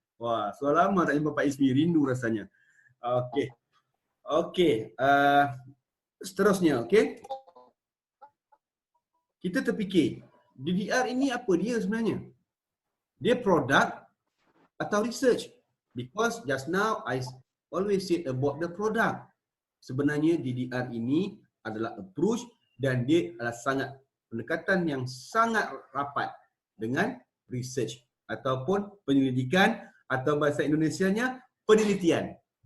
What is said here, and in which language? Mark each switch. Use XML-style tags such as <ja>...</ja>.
<ms>Wah, sudah lama tak jumpa Pak Ismi, rindu rasanya. Okey. Okey, seterusnya, okey. Kita terfikir, DDR ini apa dia sebenarnya? Dia produk atau research?</ms> <en>Because just now I always said about the product.</en> <ms>Sebenarnya DDR ini adalah approach dan dia adalah sangat pendekatan yang sangat rapat dengan research ataupun penyelidikan atau bahasa Indonesianya penelitian.</ms>